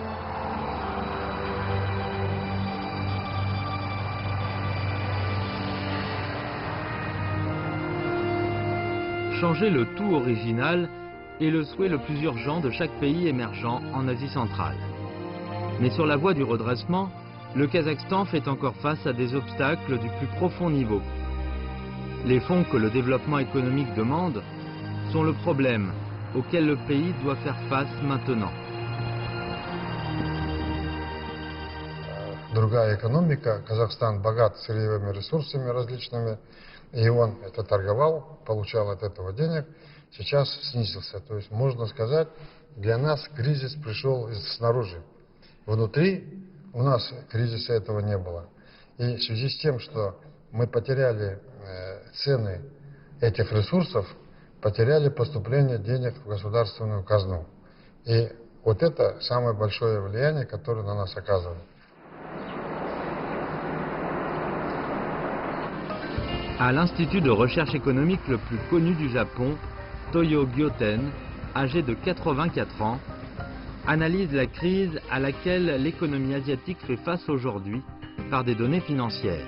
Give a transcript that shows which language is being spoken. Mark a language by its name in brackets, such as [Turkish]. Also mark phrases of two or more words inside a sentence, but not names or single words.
[French] Changer le tout original est le souhait le plus urgent de chaque pays émergent en Asie centrale. Mais sur la voie du redressement, le Kazakhstan fait encore face à des obstacles du plus profond niveau. Les fonds que le développement économique demande sont le problème auquel le pays doit faire face maintenant. [Russian] Другая экономика. Казахстан богат сырьевыми ресурсами различными, и он это торговал, получал от этого денег, сейчас снизился. То есть, можно сказать, для нас кризис пришел снаружи. Внутри у нас кризиса этого не было. И в связи с тем, что мы потеряли цены этих ресурсов, потеряли поступление денег в государственную казну. И вот это самое большое влияние, которое на нас оказывает. [French] À l'Institut de recherche économique le plus connu du Japon, Toyo Gyoten, âgé de 84 ans, analyse la crise à laquelle l'économie asiatique fait face aujourd'hui par des données financières.